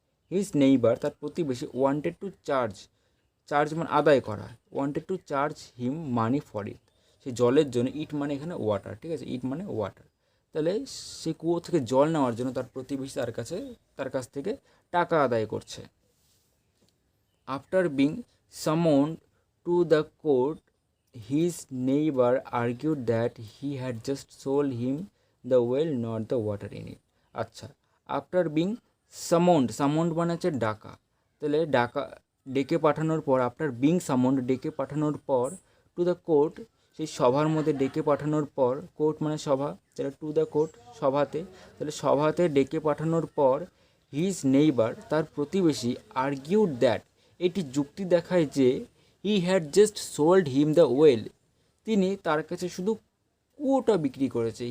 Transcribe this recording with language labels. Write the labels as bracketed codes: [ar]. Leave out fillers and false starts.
[bn] His neighbour তার প্রতিবেশী wanted to charge মানে আদায় করা, [en] wanted to charge him money for it, [bn] সেই জলের জন্য, ইট মানে এখানে ওয়াটার, ঠিক আছে, ইট মানে ওয়াটার, তাহলে সেই কুয়ো থেকে জল নেওয়ার জন্য তার প্রতিবেশী তার কাছ থেকে টাকা আদায় করছে। [en] After being summoned to to the court, his neighbor argued that he had just sold him the well, not the water in it. [bn] আচ্ছা, [en] after being summoned [bn] মানে হচ্ছে ডাকা, তাহলে ডেকে পাঠানোর পর, [en] after being summoned [bn] ডেকে পাঠানোর পর, [en] to the court [bn] সেই সভার মধ্যে ডেকে পাঠানোর পর, কোর্ট মানে সভা, তাহলে টু দ্য কোর্ট সভাতে, তাহলে সভাতে ডেকে পাঠানোর পর, হিজ নেইবার তার প্রতিবেশী, আর্গিউড দ্যাট এটি যুক্তি দেখায় যে, [en] he had just sold him the well [bn] তিনি তার কাছে শুধু কুয়োটা বিক্রি করেছে।